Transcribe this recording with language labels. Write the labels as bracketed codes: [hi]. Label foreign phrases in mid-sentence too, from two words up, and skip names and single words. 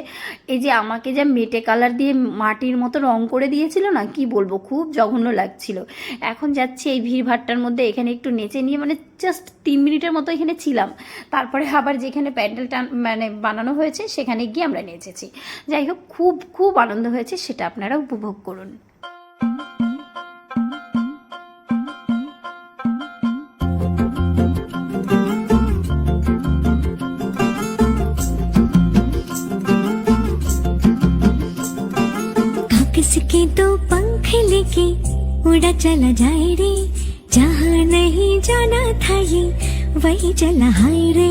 [bn] এই যে আমাকে যা মেটে কালার দিয়ে মাটির মতো রং করে দিয়েছিল না, কি বলবো, খুব জঘন্য লাগছিল। এখন যাচ্ছি এই ভিড়ভাট্টার মধ্যে, এখানে একটু নেচে নিয়ে, মানে জাস্ট 3 মিনিটের মতো এখানে ছিলাম, তারপরে আবার যেখানে প্যান্ডেলটা মানে বানানো হয়েছে সেখানে গিয়ে আমরা নেচেছি। যাই হোক, খুব আনন্দ হয়েছে, সেটা আপনারা উপভোগ করুন। [hi] किसके दो पंख लेके उड़ा चला जाए रे, जहाँ नहीं जाना था ये वही चला हाय रे।